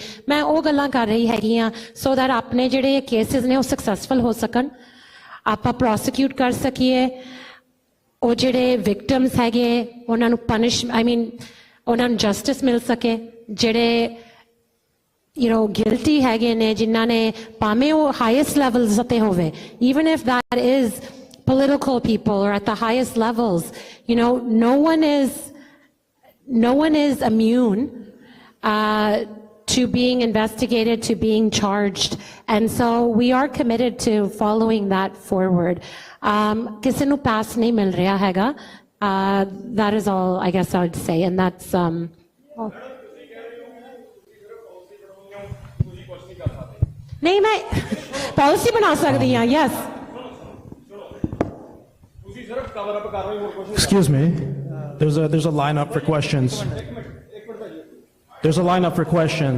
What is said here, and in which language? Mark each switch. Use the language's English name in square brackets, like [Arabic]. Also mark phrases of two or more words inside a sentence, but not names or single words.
[Punjabi] ਮੈਂ ਉਹ ਗੱਲਾਂ ਕਰ ਰਹੀ ਹੈਗੀ ਆ [English] so that [Punjabi] ਆਪਣੇ ਜਿਹੜੇ ਕੇਸਿਸ ਨੇ ਉਹ ਸਕਸੈਸਫੁਲ ਹੋ ਸਕਣ, ਆਪਾਂ ਪ੍ਰੋਸੀਕਿਊਟ ਕਰ ਸਕੀਏ, ਉਹ ਜਿਹੜੇ ਵਿਕਟਮਸ ਹੈਗੇ ਉਹਨਾਂ ਨੂੰ ਉਹਨਾਂ ਨੂੰ ਜਸਟਿਸ ਮਿਲ ਸਕੇ, ਜਿਹੜੇ guilty ਹੈਗੇ ਨੇ, ਜਿਨ੍ਹਾਂ ਨੇ ਭਾਵੇਂ ਉਹ [English] highest levels [Punjabi] ਤੇ ਹੋਵੇ, [English] even if that is political people or at the highest levels, no one is immune to being investigated, to being charged, and so we are committed to following that forward. [Punjabi] ਕਿਸੇ ਨੂੰ pass ਨਹੀਂ ਮਿਲ ਰਿਹਾ ਹੈਗਾ. [English] That is all I guess I would say, and that's [Hindi] नहीं, मैं पॉलिसी बना सकती हूँ. [English] Yes. Excuse me. There's a lineup for questions. There's a lineup for questions.